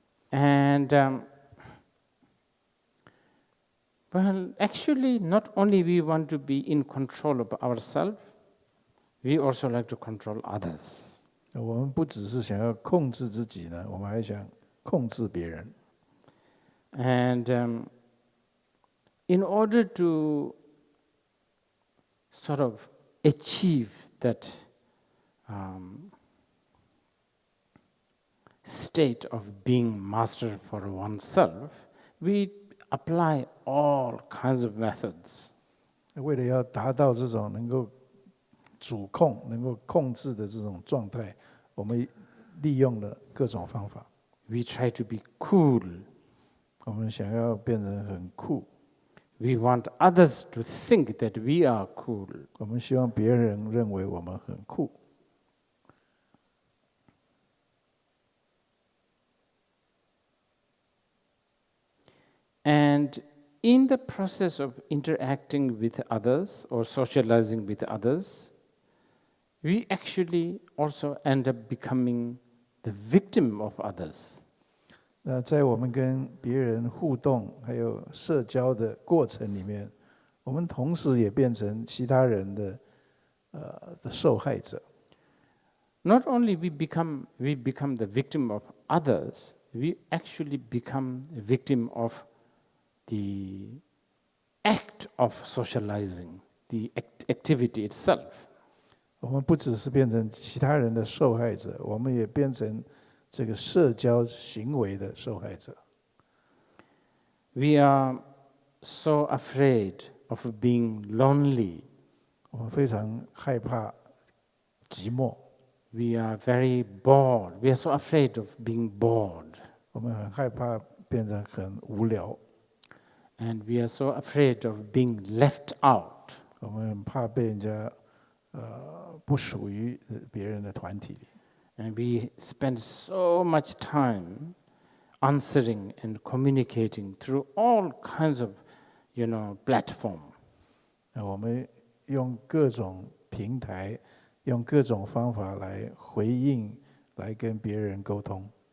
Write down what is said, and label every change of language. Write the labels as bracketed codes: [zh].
[en] And well, actually, not only we want to be in control of ourselves, we also like to control others. [zh] 我们不只是想要控制自己呢，我们还想控制别人。 [en] And in order to sort of achieve that state of being master for oneself, we apply all kinds of methods. [zh] 为了要达到这种能够主控、能够控制的这种状态，我们利用了各种方法。 [en] We try to be cool. [zh] 我们想要变成很酷。 [en] We want others to think that we are cool. [zh] 我们希望别人认为我们很酷。 [en] And in the process of interacting with others or socializing with others, we actually also end up becoming the victim of others. [zh] 那在我们跟别人互动还有社交的过程里面，我们同时也变成其他人的受害者。 [en] not only we become the victim of others, we actually become a victim of the act of socializing, the activity itself. [zh] 我们不只是变成其他人的受害者，我们也变成这个社交行为的受害者。 [en] We are so afraid of being lonely. [zh] 我们非常害怕寂寞。 [en] We are very bored. We are so afraid of being bored. [zh] 我们很害怕变成很无聊。 [en] And we are so afraid of being left out. [zh] 我们很怕被人家不属于别人的团体里。 [en] And we spend so much time answering and communicating through all kinds of, platform. [zh] 我们用各种平台，用各种方法来回应，来跟别人沟通。